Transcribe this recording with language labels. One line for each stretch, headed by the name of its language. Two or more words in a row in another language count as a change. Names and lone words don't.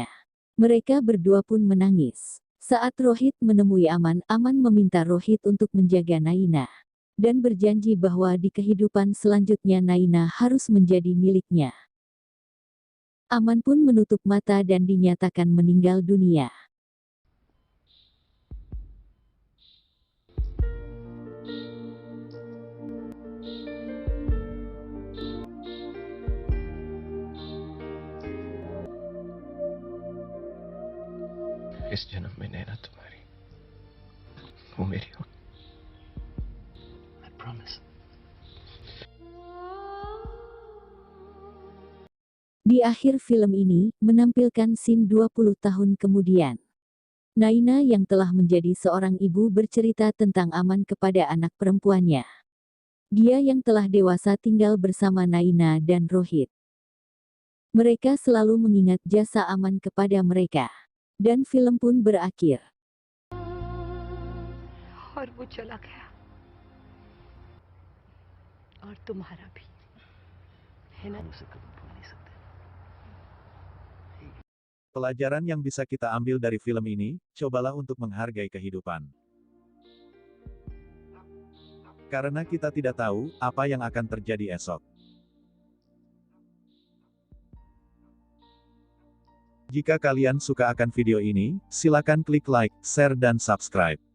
Indonesian: Mereka berdua pun menangis. Saat Rohit menemui Aman, Aman meminta Rohit untuk menjaga Naina. Dan berjanji bahwa di kehidupan selanjutnya Naina harus menjadi miliknya. Aman pun menutup mata dan dinyatakan meninggal dunia.
Hindi: इस जन्म में नैना तुम्हारी, वो मेरी हो।
English: I promise.
Indonesian: Di akhir film ini, menampilkan scene 20 tahun kemudian. Naina yang telah menjadi seorang ibu bercerita tentang Aman kepada anak perempuannya. Dia yang telah dewasa tinggal bersama Naina dan Rohit. Mereka selalu mengingat jasa Aman kepada mereka. Dan film pun berakhir.
Hindi: और वो चला गया और तुम्हारा भी है ना।
Indonesian: Pelajaran yang bisa kita ambil dari film ini, cobalah untuk menghargai kehidupan. Karena kita tidak tahu apa yang akan terjadi esok. Jika kalian suka akan video ini, silakan klik
English: like, share
Indonesian: dan subscribe.